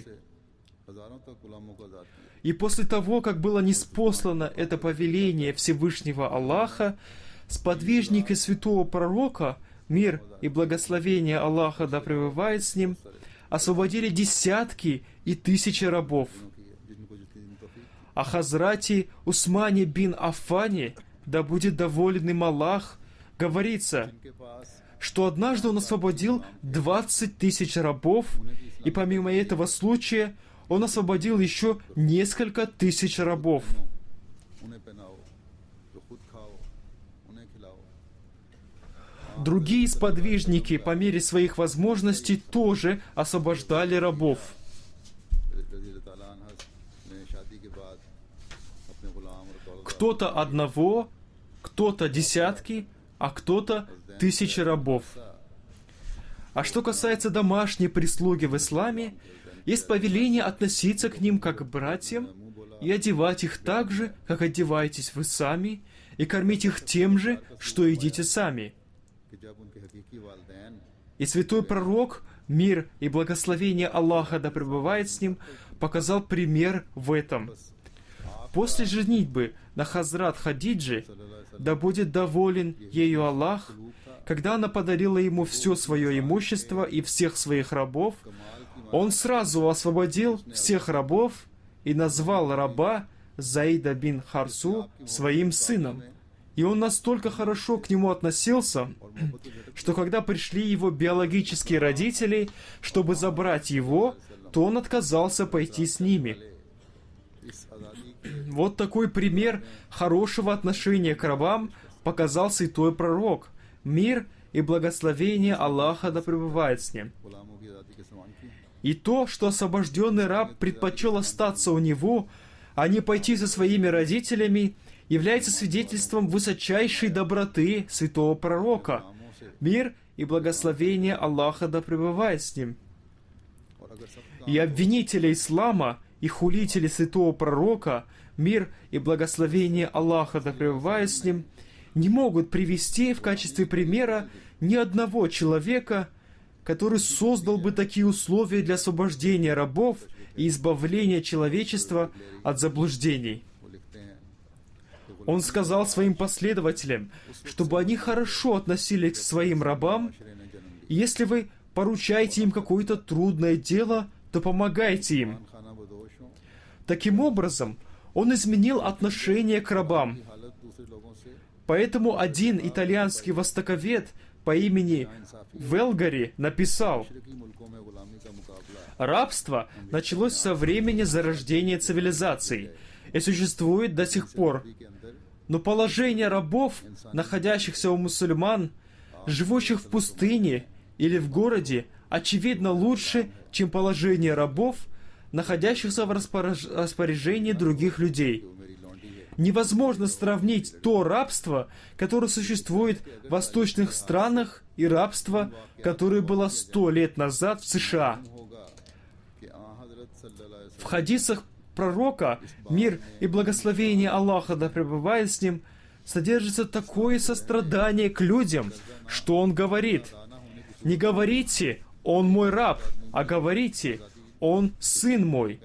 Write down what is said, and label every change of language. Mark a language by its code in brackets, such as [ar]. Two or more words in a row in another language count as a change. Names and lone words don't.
[ur] ہزاروں تک غلاموں کو آزاد کیا [ru] И после того, как было ниспослано это повеление Всевышнего Аллаха, сподвижники святого пророка, мир и благословение Аллаха да пребывает с ним, освободили десятки и тысячи рабов. [ur] جن کو جتنی دن توفیق [ru] О Хазрате Усмане бин Аффане, да будет доволен им Аллах, говорится, [ur] کے پاس [ru] что однажды он освободил 20 тысяч рабов, и помимо этого случая он освободил еще несколько тысяч рабов. [ur] انہیں پہناؤ جو خود کھاؤ انہیں کھلاؤ [ru] Другие сподвижники по мере своих возможностей тоже освобождали рабов. [ar] رضي تعالى عنها [ur] نے شادی کے بعد اپنے غلام اور دولت [ru] Кто-то одного, кто-то десятки, а кто-то тысячи рабов. А что касается домашней прислуги в исламе, есть повеление относиться к ним как к братьям и одевать их так же, как одеваетесь вы сами, и кормить их тем же, что едите сами. [ur] کہ جب ان کے حقیقی والدین [ru] И святой пророк, мир и благословение Аллаха да пребывает с ним, показал пример в этом. После женитьбы на Хазрат Хадиджи, да будет доволен ею Аллах, когда она подарила ему все свое имущество и всех своих рабов, он сразу освободил всех рабов и назвал раба Заида бин Харсу своим сыном. И он настолько хорошо к нему относился, что когда пришли его биологические родители, чтобы забрать его, то он отказался пойти с ними. [ur] اس آزادی [ru] Вот такой пример хорошего отношения к рабам показал святой пророк. Мир и благословение Аллаха да пребывает с ним. [ur] غلاموں کی آزادی کے سامان کی [ru] И то, что освобожденный раб предпочел остаться у него, а не пойти со своими родителями, является свидетельством высочайшей доброты святого пророка. Мир и благословение Аллаха да пребывает с ним. [ur] اور اگر سب [ru] И обвинители ислама и хулители святого пророка, мир и благословение Аллаха да пребывает с ним, не могут привести в качестве примера ни одного человека, который создал бы такие условия для освобождения рабов и избавления человечества от заблуждений. [ur] وہ لکھتے ہیں [ru] Он сказал своим последователям, чтобы они хорошо относились к своим рабам, и если вы поручаете им какое-то трудное дело, то помогайте им. [ur] خانہ بدوشوں [ru] Таким образом, он изменил отношение к рабам. [ur] کی حالت دوسرے لوگوں سے [ru] Поэтому один итальянский востоковед по имени Велгари написал, [ur] مشرقی ملکوں میں غلامی کا مقابلہ [ru] «Рабство началось со времени зарождения цивилизаций и существует до сих пор. [ur] کے اندر [ru] Но положение рабов, находящихся у мусульман, живущих в пустыне или в городе, очевидно лучше, чем положение рабов, находящихся в распоряжении других людей. [ur] جو میری لونڈی ہے [ru] Невозможно сравнить то рабство, которое существует в восточных странах, и рабство, которое было 100 лет назад в США. [ur] ہوگا کہ حضرت [ar] صلى الله عليه [ru] В хадисах пророка, мир и благословение Аллаха да пребывает с ним, содержится такое сострадание к людям, что он говорит: «Не говорите, он мой раб, а говорите, он сын мой.